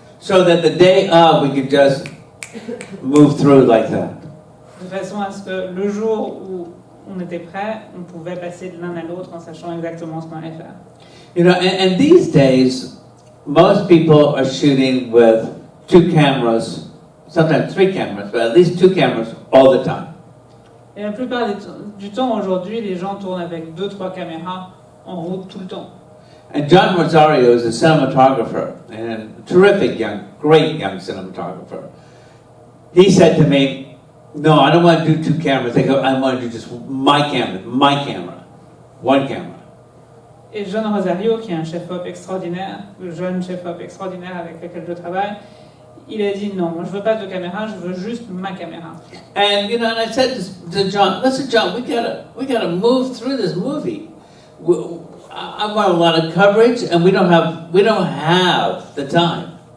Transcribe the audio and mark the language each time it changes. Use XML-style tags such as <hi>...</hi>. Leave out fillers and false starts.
<en>so that the day of we could just move through like that.</en> <fr>de façon à ce que le jour où on était prêt, on pouvait passer de l'un à l'autre en sachant exactement ce qu'on allait faire.</fr> <en>You know, and these days, most people are shooting with 2 cameras, sometimes 3 cameras, but at least 2 cameras all the time.</en> <fr>Et la plupart du temps aujourd'hui, les gens tournent avec 2-3 caméras en route tout le temps.</fr> <en>And John Rosario is a cinematographer, and a terrific great young cinematographer. He said to me, no, I don't want to do 2 cameras. I want to do just my camera, 1 camera.</en> <fr>Et John Rosario, qui est un chef-op extraordinaire, le jeune chef-op extraordinaire avec lequel je travaille, il a dit non, moi je veux pas de caméra, je veux juste ma caméra.</fr> <en>And you know, and I said to John, listen, John, we gotta move through this movie. I want a lot of coverage, and we don't have the time.</en>